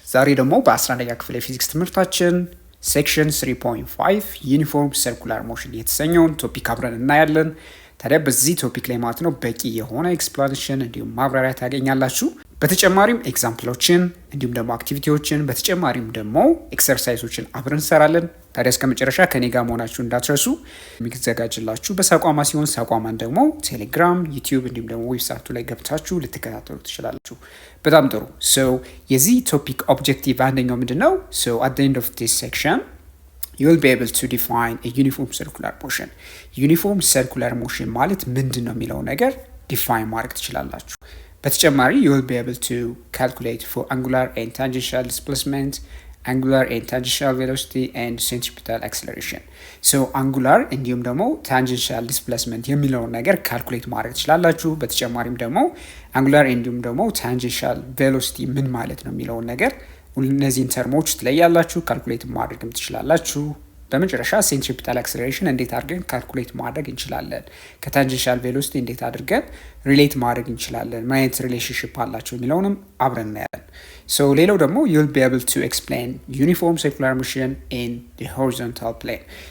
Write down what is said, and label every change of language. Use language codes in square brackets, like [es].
[am] ዛሬ ደግሞ በ11ኛ ክፍል የፊዚክስ ትምህርታችን ሴክሽን 3.5 ዩኒፎርም ሰርኩላር ሞሽን የተሰኘውን ቶፒክ አብረን እናያለን። ታዲያ በዚህ ቶፒክ ላይ ማለት ነው በቂ የሆነ ኤክስፕላኔሽን እንዲሁም ማብራሪያ ታገኛላችሁ። በተጨማሪም ኤግዛምፕሎችን እንዲሁም ደግሞ አክቲቪቲዎችን በተጨማሪም ደግሞ ኤክሰርሳይሶችን አብረን እንሰራለን። ታዲያ እስከ መጨረሻ ከኔ ጋር መሆናችሁ እንዳትረሱ። የሚዘጋጅላችሁ በሳቋማ ሲሆን ሳቋማን ደግሞ ቴሌግራም፣ ዩቲዩብ እንዲሁም ደግሞ ዌብሳይቱ ላይ ገብታችሁ ልትከታተሉ ትችላላችሁ። በጣም ጥሩ። የዚህ ቶፒክ ኦብጀክቲቭ አንደኛው ምንድነው? [en] at the end of this section you will be able to define a uniform circular motion. uniform circular motion [am] ማለት ምንድነው የሚለው ነገር ዲፋይን ማድረግ ትችላላችሁ። በተጨማሪ [en] you will be able to calculate for angular and tangential displacement, angular and tangential velocity and centripetal acceleration. [am] angular እንዲሁም ደግሞ tangential displacement የሚለውን ነገር ካልኩሌት ማድረግ ትችላላችሁ። በተጨማሪም ደግሞ angular እንዲሁም ደግሞ tangential velocity ምን ማለት ነው የሚለውን ነገር እነዚህን ተርሞች ትለያላችሁ፣ ካልኩሌት ማድረግም ትችላላችሁ። በመጨረሻ ሴንትሪፒታል አክሰለሬሽን እንዴት አድርገን ካልኩሌት ማድረግ እንችላለን፣ ከታንጀንሻል ቬሎሲቲ እንዴት አድርገን ሪሌት ማድረግ እንችላለን፣ ምን አይነት ሪሌሽንሺፕ አላቸው የሚለውንም አብረን እናያለን። ሌላው ደግሞ [en] you'll be able to explain uniform circular motion in the horizontal plane.